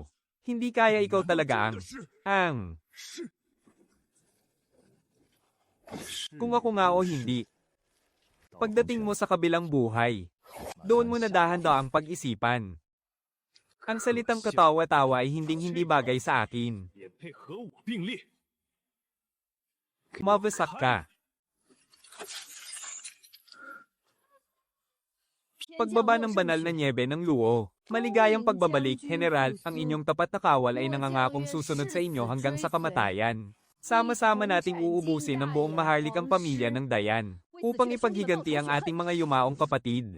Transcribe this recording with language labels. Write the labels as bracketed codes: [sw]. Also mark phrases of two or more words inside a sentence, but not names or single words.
[tl] Hindi kaya ikaw talaga ang... Kung ako nga o hindi. Pagdating mo sa kabilang buhay, doon mo na dahan-daang pag-isipan. Ang salitang katawa-tawa ay hinding-hindi bagay sa akin. [zh] 也配和我并列？ [tl] Mawasak ka. Pagbaba ng banal na nyebe ng luo. Maligayang pagbabalik, General, ang inyong tapat na kawal ay nangangakong susunod sa inyo hanggang sa kamatayan. Sama-sama nating uubusin ang buong maharlikang pamilya ng Dayan upang ipaghiganti ang ating mga yumaong kapatid.